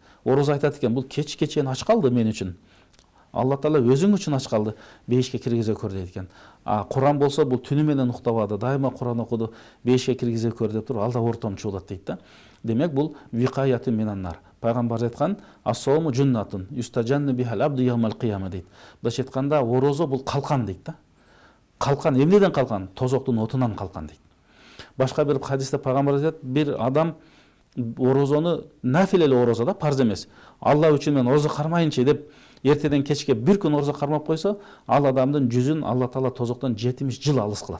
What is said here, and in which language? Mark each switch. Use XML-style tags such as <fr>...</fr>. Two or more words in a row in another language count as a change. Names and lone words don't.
<ky>Орозо айтат экен, бул кечке чейин ач калды мен үчүн.</ky> <ar>الله تعالى</ar> <ky>өзүң үчүн ач калды, бейишке киргизе көр дейт экен. Куран болсо бул түнү менен уктабады, дайыма Куран окуду, бейишке киргизе көр деп туруп, ал да ортомчу болот дейт да. Демек бул</ky> <ar>وقاية من النار.</ar> <ky>Пайгамбар айткан,</ky> <ar>الصوم جنة يستجن بها العبد يوم القيامة дейт.</ar> <ky>Былайча айтканда орозо бул калкан дейт да. Калкан эмнеден калкан? Тозоктун отунан калкан дейт. Башка бир хадисте пайгамбар айтат, бир адам орозону нафилели орозо да, парз эмес. Алла үчүн мен орозо кармайынчы деп эртеден кечке бир күн орозо кармап койсо, ал адамдын жүзүн</ky> <ar>الله تعالى</ar> <ky>тозоктон 70 жыл алыс кылат.</ky>